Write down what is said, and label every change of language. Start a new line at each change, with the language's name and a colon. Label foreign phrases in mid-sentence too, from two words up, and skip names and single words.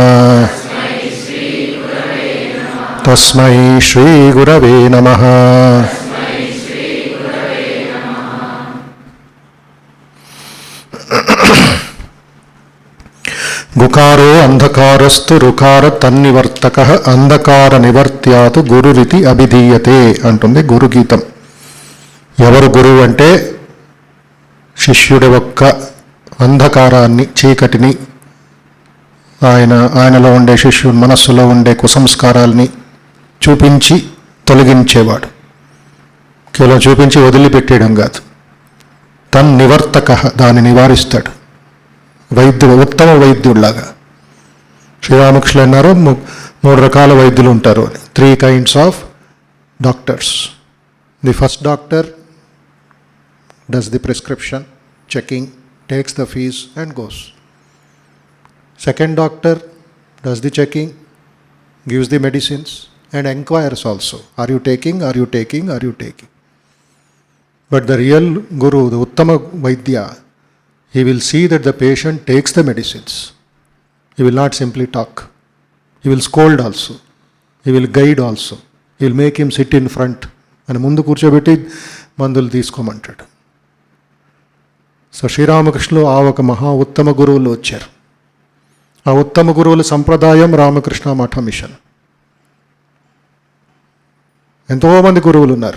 Sanskrit: तस्मै श्रीगुरवे नमः। गुकारो अंधकारस्तु రుకార తన్నివర్తకః అంధకార నివర్త్యాతు గురురితి అభిధీయతే అంటుంది గురుగీతం.
Telugu: ఎవరు గురువు అంటే శిష్యుడి యొక్క అంధకారాన్ని, చీకటిని, ఆయనలో ఉండే శిష్యుడి మనస్సులో ఉండే కుసంస్కారాల్ని చూపించి తొలగించేవాడు. కేవలం చూపించి వదిలిపెట్టేయడం కాదు, తన్నివర్తకః దాన్ని నివారిస్తాడు. వైద్యుడు, ఉత్తమ వైద్యుడిలాగా. శ్రీరామకృష్ణులు అన్నారు 3 రకాల వైద్యులు ఉంటారు అని.
English: 3 kinds of doctors. The first doctor does the prescription, checking, takes the fees and goes. Second doctor does the checking, gives the medicines and inquires also. Are you taking? Are you taking? Are you taking? But the real guru, the
Sanskrit: उत्तम वैद्य,
English: he will see that the patient takes the medicines. He will not simply talk. He will scold also. He will guide also. He will make him sit in front.
Telugu: And ముందు కూర్చోబెట్టి మందులు తీసుకోమంటాడు. సో శ్రీరామకృష్ణులు ఆ ఒక మహా ఉత్తమ గురువులు వచ్చారు. ఆ ఉత్తమ గురువుల సంప్రదాయం రామకృష్ణ మఠ మిషన్. ఎంతోమంది గురువులు ఉన్నారు.